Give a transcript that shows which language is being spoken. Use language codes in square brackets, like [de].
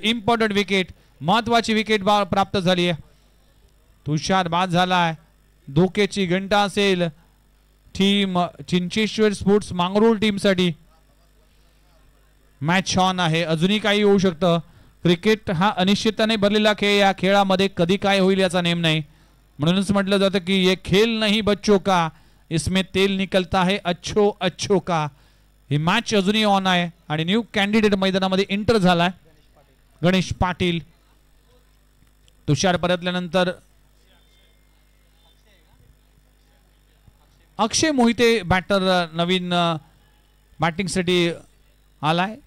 [mr] Important wicket, महत्वाची wicket प्राप्त झाली आहे. तुषार बाद झालाय. धोक्याची घंटा असेल team चिंचेश्वर sports Mangrul टीमसाठी. Match on आहे. अजूनही काही होऊ शकतं. क्रिकेट हा अनिश्चितताने भरलेला खेळ. या खेळामध्ये कधी काय होईल याचा नेम नाही. म्हणूनच म्हटलं जातं की [hi] ये खेल नहीं बच्चों का, इसमें तेल निकलता है अच्छो अच्छो का. [mr] ही मॅच अजूनही ऑन आहे आणि न्यू कॅन्डिडेट मैदानामध्ये एंटर झालाय गणेश पाटील. तुषार परतल्यानंतर अक्षय मोहिते बॅटर नवीन बॅटिंगसाठी आलाय.